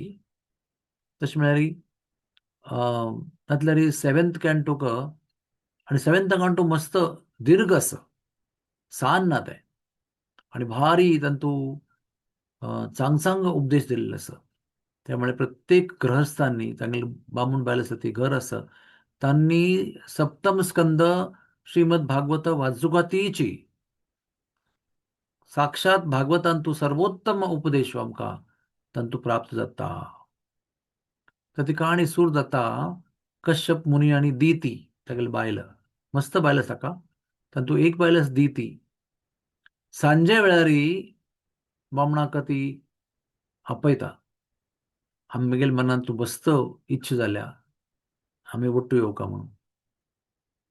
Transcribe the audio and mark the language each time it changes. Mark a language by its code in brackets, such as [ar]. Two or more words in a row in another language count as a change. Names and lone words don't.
[kok] तशें म्हळ्यार तातल्यार [en] seventh cantok [kok] आणि [en] seventh canto [kok] मस्त दीर्घ आसा, सान ना तें आणि भारी तांतू चांग उपदेश दिल्ले आसा। त्यामुळे प्रत्येक गृहस्थांनी तांगेली बामूण बायल आसा ती घर आसा तांनी सप्तम स्कंद श्रीमद भागवत वाचुकातीची साक्षात भागवतांतू सर्वोत्तम उपदेश आमकां तांतू प्राप्त जाता। तर ती काणी सूर जाता कश्यप मुनी आणि दिती तागेली बायल, मस्त बायल आसा का तांतू एक बायल आसा दिती। सांजे वेळारी बामणाक ती आपयता, आमगेल्या मनांत तूं बसत इच्छा जाल्या आमी वट्टू येवं का म्हणून।